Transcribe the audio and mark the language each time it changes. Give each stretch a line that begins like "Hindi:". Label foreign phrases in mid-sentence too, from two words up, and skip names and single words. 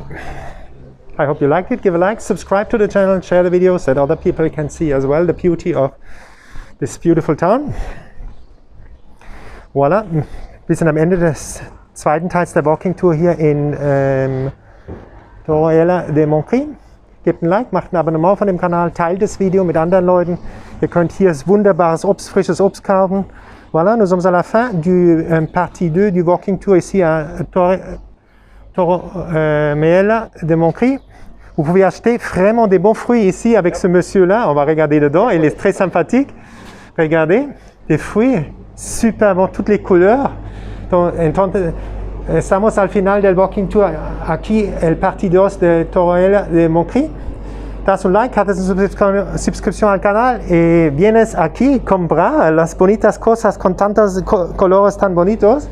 English: I hope you liked it. Give a like, subscribe to the channel, and share the videos that other people can see as well the beauty of this beautiful town.
French: Voilà,
German: wir sind am Ende des zweiten Teils der
English: Walking Tour
German: hier in Torroella de Montgrí. Gebt ein Like, macht ein Abonnement von dem Kanal, teilt das Video mit anderen Leuten. Ihr könnt hier wunderbares Obst, frisches Obst kaufen.
French: Voilà, nous sommes à la fin du partie 2 du
English: Walking Tour
French: ici à Torroella de Montgrí. Vous pouvez acheter vraiment des bons fruits ici avec ce monsieur-là. On va regarder dedans, il est très sympathique. Regardez, des fruits super bons, toutes les couleurs.
Spanish: Entonces, estamos al final del
English: Walking Tour
Spanish: aquí, el partie 2 de Torroella de Montgrí. Das un like, haces una suscripción al canal y vienes aquí a comprar las bonitas cosas con tantos colores tan bonitos.